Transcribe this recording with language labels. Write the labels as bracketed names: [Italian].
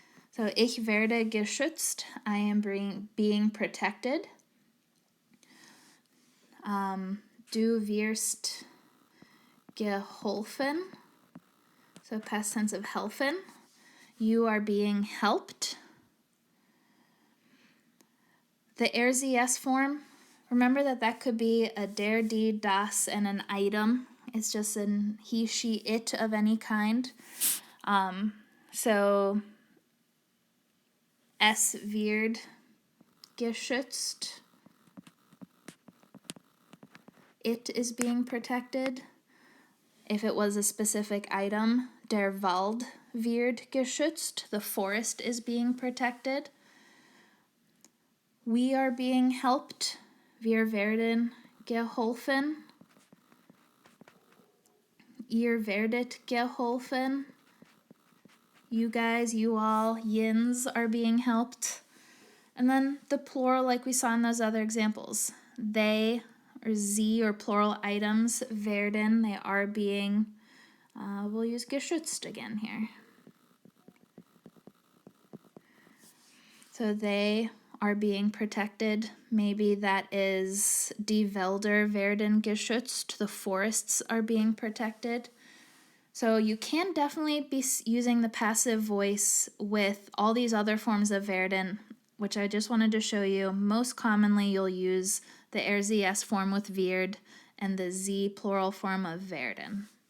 [German] So ich werde geschützt, [English] I am being protected. [German] Du wirst geholfen, [English] so past tense of helfen. You are being helped. The RZS form, remember that could be a der, die, das, and an item. It's just an he, she, it of any kind. [German] So es wird geschützt. [English] It is being protected. If it was a specific item, [German] der Wald wird geschützt. [English] The forest is being protected. We are being helped. [German] Wir werden geholfen. Ihr werdet geholfen. [English] You guys, you all, yins are being helped. And then the plural like we saw in those other examples. They, or sie, or plural items, werden, they are being, we'll use geschützt again here. So they are being protected. Maybe that is [German] die Wälder werden geschützt. [English] The forests are being protected. So you can definitely be using the passive voice with all these other forms of werden, which I just wanted to show you. Most commonly you'll use the RZS form with wird and the Z plural form of werden.